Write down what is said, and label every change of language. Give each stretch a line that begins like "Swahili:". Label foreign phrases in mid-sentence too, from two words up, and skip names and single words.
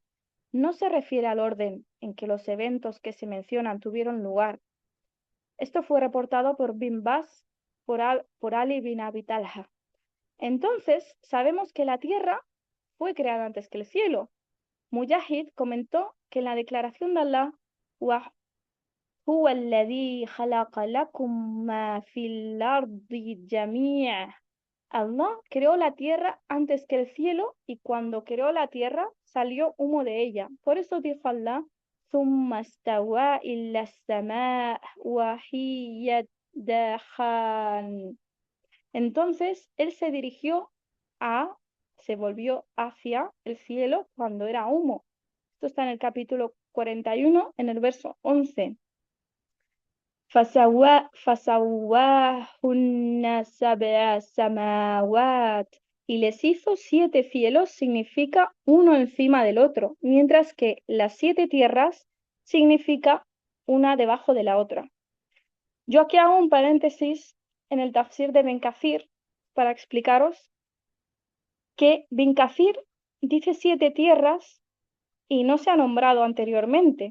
Spanish: No se refiere al orden en que los eventos que se mencionan tuvieron lugar. Esto fue reportado por Bin Baz, por Ali bin Abi Talha. Entonces, sabemos que la tierra fue creada antes que el cielo. Mujahid comentó que en la declaración de Allah:
Arabic: هو الذي خلق لكم ما في الأرض جميعا.
Spanish: Allah creó la tierra antes que el cielo y cuando creó la tierra salió humo de ella. Por eso dijo Allah:
Arabic: ثم استوى إلى السماء وهي دخان.
Spanish: Entonces él se volvió hacia el cielo cuando era humo. Esto está en el capítulo 41, en el verso 11.
Arabic: فسواهن سبع سماوات.
Spanish: Y les hizo 7 cielos significa uno encima del otro, mientras que las 7 tierras significa una debajo de la otra. Yo aquí hago un paréntesis en el tafsir de Ben Kathir para explicaros que Ben Kathir dice 7 tierras y no se ha nombrado anteriormente.